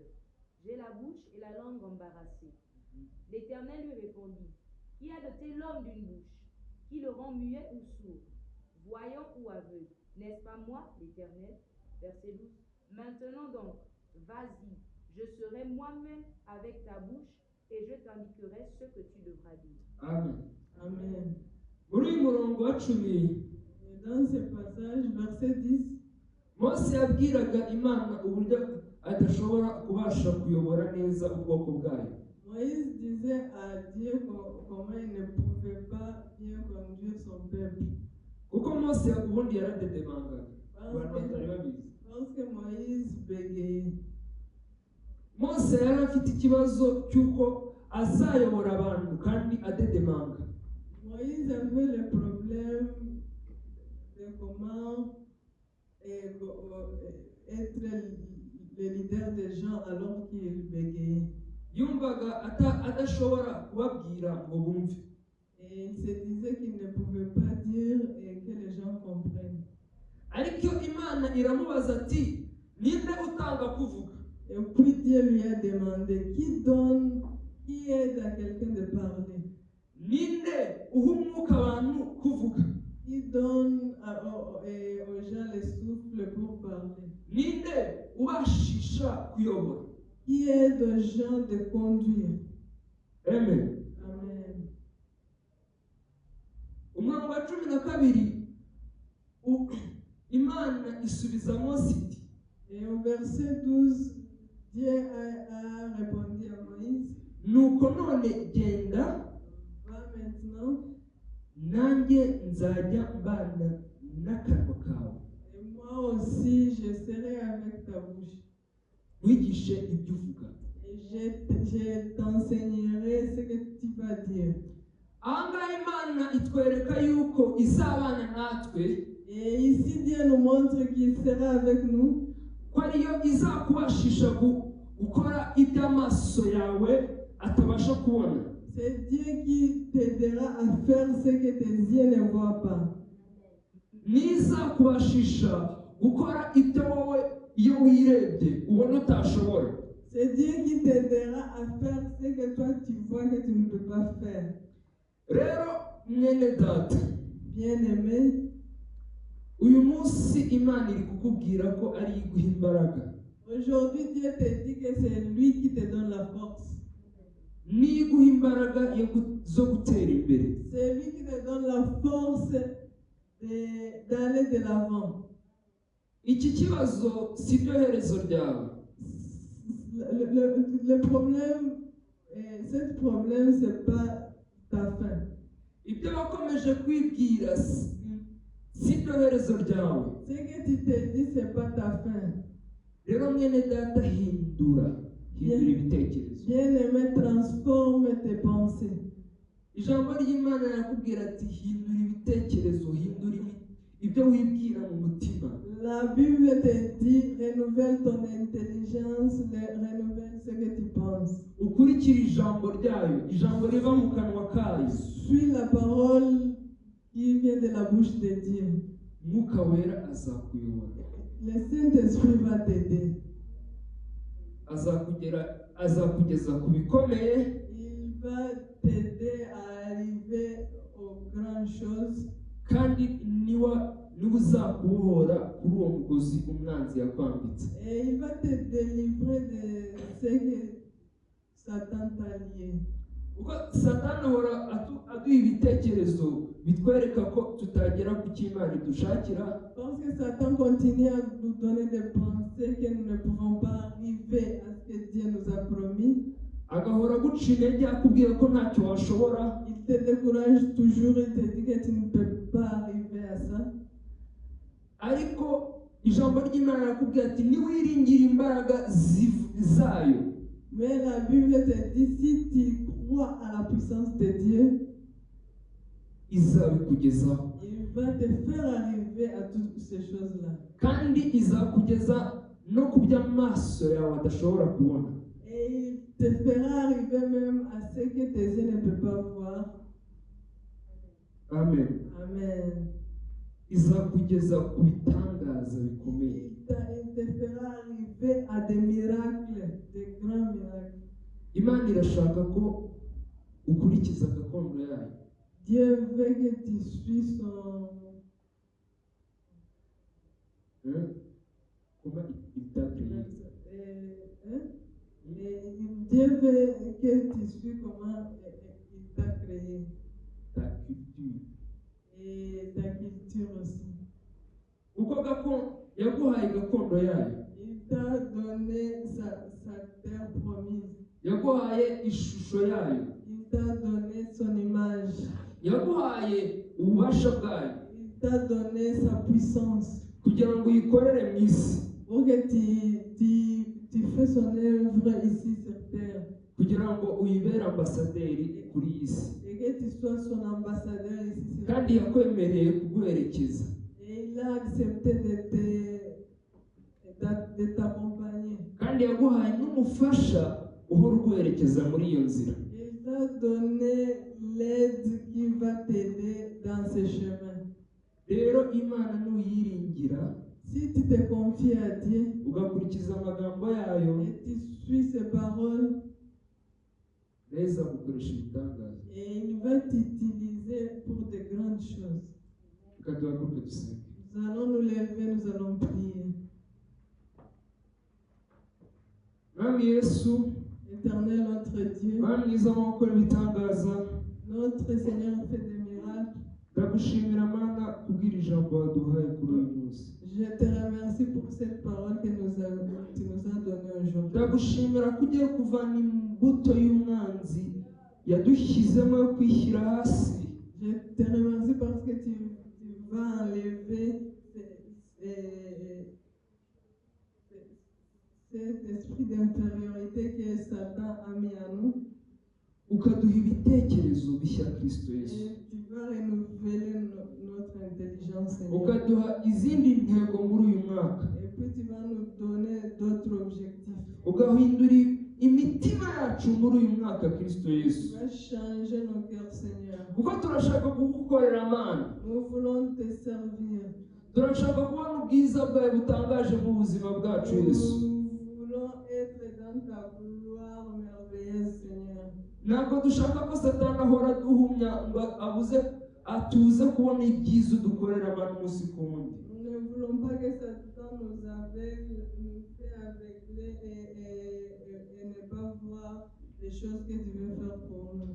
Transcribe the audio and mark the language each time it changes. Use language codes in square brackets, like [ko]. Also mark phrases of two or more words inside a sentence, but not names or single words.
[fr] J'ai la bouche et la langue embarrassées. L'Éternel lui répondit: Qui a doté l'homme d'une bouche? Qui le rend muet ou sourd, voyant ou aveugle? N'est-ce pas moi, l'Éternel? Verset 12. Maintenant donc, vas-y, je serai moi-même avec ta bouche et je t'indiquerai ce que tu devras dire. Amen. Amen. [rw] Muri uyu murongo wa 10, [fr] Et dans ce passage, verset 10, [rw] Mose yabwiraga Imana uburyo adashobora kubasha kuyobora neza ubwoko bwayo. [fr] Moïse disait à Dieu comment il ne pouvait pas bien conduire son peuple. [rw] Kuko Mose ubundi yaradedemangaga abantu batari babizi. [fr] Parce que Moïse bégayait. [rw] Mose yari afite ikibazo cy'uko azayobora abantu kandi adedemanga. [fr] Moïse avait le problème de comment être le leader des gens alors qu'il bégayait. [rw] Yumvaga adashobora kubabwira ngo bumve. [fr] Et il se disait qu'il ne pouvait pas dire et que les gens comprennent. [rw] Ariko Imana iramubaza ati ninde utanga kuvuga? [fr] Et puis Dieu lui a demandé, qui aide à quelqu'un de parler? [rw] Ninde uha umwuka abantu kuvuga? [fr] Qui donne aux gens le souffle pour parler? [rw] Ninde ubashisha kuyobora? [fr] Qui aide aux gens de conduire? Amen. Amen. [rw] Umurongo wa 12, Imana isubiza Mose iti, [fr] Et au verset 12, Dieu a répondu à Moïse, [rw] nuko none genda [fr] va maintenant, [rw] nanjye nzajya mbana n'akanwa kawe, [fr] et moi aussi je serai avec ta bouche. [rw] wigishe ibyo uvuga. [fr] Et je t'enseignerai ce que tu vas dire. [rw] Ahangaha Imana itwereka yuko izabana natwe, [fr] Et ici Dieu nous montre qu'il sera avec nous, [rw] ko ariyo izakubashisha gukora ibyo amaso yawe atabasha kubona. [fr] c'est Dieu qui t'aidera à faire ce que tes yeux ne voient pas. [rw] N'izakubashisha gukora ibyo wowe iyo wirebye ubona utashobora. [fr] C'est Dieu qui t'aidera à faire ce que toi tu vois que tu ne peux pas faire. [rw] Rero mwene data, [fr] Bien-aimé, [rw] uyu munsi Imana iri kukubwira ko ari iguha imbaraga. [fr] aujourd'hui Dieu te dit que c'est lui qui te donne la force. [rw] Ni iguha imbaraga zo gutera imbere. [fr] C'est lui qui te donne la force d'aller de l'avant. [rw] Iki kibazo si byo herezo ryawe. [fr] Le problème, ce problème, c'est pas ta fin. [rw] Ibyo wakomeje kwibwira si byo herezo ryawe. [fr] Ce que tu te dis, c'est pas ta fin. [rw] Rero mwene data, hindura ibitekerezo. [fr] Bien-aimé, transforme tes pensées. [rw] Ijambo ry'Imana rirakubwira ati hindura ibitekerezo, hindura ibyo wibwira mu mutima. [fr] La Bible te dit, renouvelle ton intelligence, renouvelle ce que tu penses. [rw] Ukurikira ijambo ryayo, ijambo riva mu kanwa kayo. [fr] Suis la parole qui vient de la bouche de Dieu. [rw] Mwuka wera azakuyobora. [fr] Le Saint-Esprit va t'aider. [rw] azakugeza ku bikomeye. [fr] Il va t'aider à arriver aux grandes choses. [rw] Kandi niwe uzakubohora kuri uwo mugozi umwanzi yakwambitse. [fr] Et il va te délivrer de ce que Satan t'a lié. [rw] Uko Satani ahora aduha ibitekerezo bitwereka ko tutagera ku cy'Imana idushakira. [fr] Parce que Satan continue à nous donner des pensées que nous ne pouvons pas arriver à ce que Dieu nous a promis. [rw] agahora aguca intege akubwira ko ntacyo washobora, [fr] Il te décourage toujours, il te dit que tu ne peux pas arriver à ça. [rw] ariko ijambo ry'Imana rirakubwira ati niwiringira imbaraga zayo, [fr] Mais la Bible te dit, si tu crois à la puissance de Dieu, [rw] izabikugezaho [fr] il va te faire arriver à toutes ces choses-là. [rw] kandi izakugeza no ku by'amaso yawe adashobora kubona. [fr] Et il te fera arriver même à ce que tes yeux ne peuvent pas voir. Amen. Amen. [rw] Izakugeza ku bitangaza bikomeye. [fr] Il te fera arriver à des miracles, des grands miracles. [rw] Imana irashaka ko ukurikiza gakondo yayo. [fr] Dieu veut que tu suis son... Comment il t'a créé? Dieu veut que tu suis comment il t'a créé. Ta culture. Et ta culture aussi. [rw] Uko yaguhaye gakondo yayo, [fr] Il t'a donné sa terre promise. [rw] yaguhaye ishusho yayo, [fr] Il t'a donné son image. [rw] yaguhaye ububasha bwayo [fr] Il t'a donné sa puissance. [rw] kugira ngo uyikorere mu isi, [fr] Pour que tu fais son œuvre ici sur terre. [rw] kugira ngo uyibere ambasaderi kuri iyi si, [fr] Et que tu sois son ambassadeur ici sur [rw] kandi [fr] terre. [rw] yakwemereye kuguherekeza. [fr] Et il a accepté de t'accompagner. [rw] Kandi yaguhaye n'umufasha uhora uguherekeza muri iyo nzira. [fr] Il t'a donné l'aide qui va t'aider dans ce chemin. [rw] Rero Imana nuyiringira [fr] Si tu te confies à Dieu [rw] ugakurikiza amagambo yayo, [fr] et tu suis ses paroles, [rw] neza gukoresha ibitangaza. [fr] et il va t'utiliser pour de grandes choses. [rw] Tukaduhaguruke dusenge. [fr] Nous allons nous lever, nous allons prier. [rw] Mwami Yesu, [fr] Éternel notre Dieu, [rw] Mwami mwiza wo gukora ibitangaza, [fr] notre Seigneur fait des miracles. [rw] ndagushimira Mana kubwira ijambo waduhaye kuri uyu munsi. [fr] Je te remercie pour cette parole que tu nous as donnée aujourd'hui. [rw] Ndagushimira ko ugiye kuvana imbuto y'umwanzi yadushyizemo yo kwishyira hasi. [fr] Je te remercie parce que tu vas enlever cet esprit d'infériorité que Satan a mis en nous. [rw] Ukaduha ibitekerezo bishya Kristo Yesu. [fr] Et tu vas renouveler notre intelligence, Seigneur. [rw] Ukaduha izindi ntego muri uyu mwaka. [fr] Et puis tu vas nous donner d'autres objectifs. [rw] Ugahindura imitima yacu muri uyu mwaka Kristo [fr] Tu [rw] Yesu. [fr] vas changer nos cœurs, Seigneur. [rw] Kuko turashaka kugukorera Mana. [fr] Nous voulons te servir. [rw] Turashaka kubona ubwiza bwawe butangaje mu buzima bwacu Yesu. [fr] Nous voulons être dans ta gloire merveilleuse, Seigneur. [rw] Ntabwo dushaka ko Satani ahora aduhumya ngo atuze kubona ibyiza dukorera abantu umunsi ku wundi. [fr] Nous ne voulons pas que Satan nous aveugle, nous fait aveugler et ne pas voir les choses que tu veux faire pour nous.